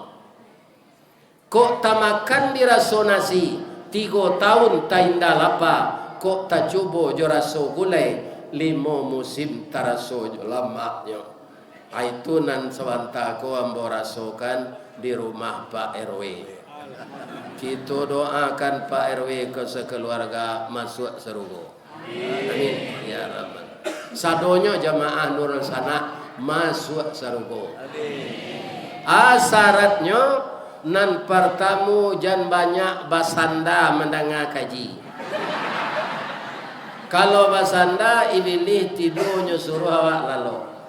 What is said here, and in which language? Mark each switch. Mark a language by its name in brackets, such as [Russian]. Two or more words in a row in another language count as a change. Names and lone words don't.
[Minangkabau] Kok tamakan diraso nasi 3 tahun tainda lapa, kok tak coba jo raso gulai 5 musim taraso jo lamaknya. Itu nan sewanta ko ambo rasokan di rumah Pak RW. Kita doakan Pak RW ke sekeluarga masuk Sarugo. [Arabic] Amin ya rabbal. [Minangkabau] Sadonyo jamaah Nurul Sana masuk Sarugo. Syaratnya nan pertamu jan banyak basanda mendengar kaji. Kalau basanda ibilih tidurnya suruh awak lalu.